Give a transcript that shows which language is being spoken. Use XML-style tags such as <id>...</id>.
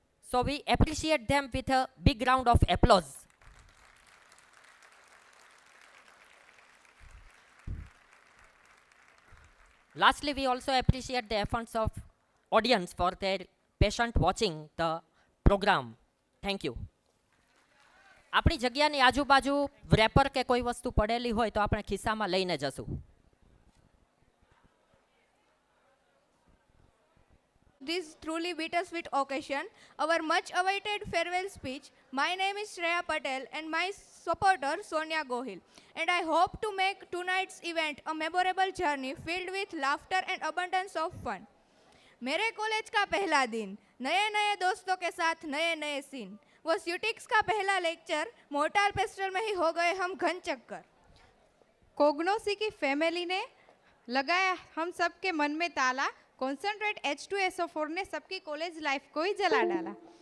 <en>So we appreciate them with a big round of applause. Lastly, we also appreciate the efforts of audience for their patient watching the program. Thank you.</en> <gu>આપણી જગ્યાની આજુબાજુ wrapper કે કોઈ વસ્તુ પડેલી હોય તો આપણે ખિસ્સામાં લઈને જશું.</gu> <en>This truly bittersweet occasion, our much awaited farewell speech. My name is Shreya Patel and my supporter Sonia Gohil, and I hope to make tonight's event a memorable journey filled with laughter and abundance of fun.</en> <hi>मेरे college का पहला दिन, नए नए दोस्तों के साथ नए नए सीन, वो स्यूटिक्स का पहला लेक्चर, मोर्टार पेस्टल में ही हो गए हम घन चक्कर. कोग्नोसी की फैमिली ने लगाया हम सब के मन में ताला. कॉन्सेंट्रेट H2SO4 ने सबकी कॉलेज लाइफ को ही जला डाला.</hi>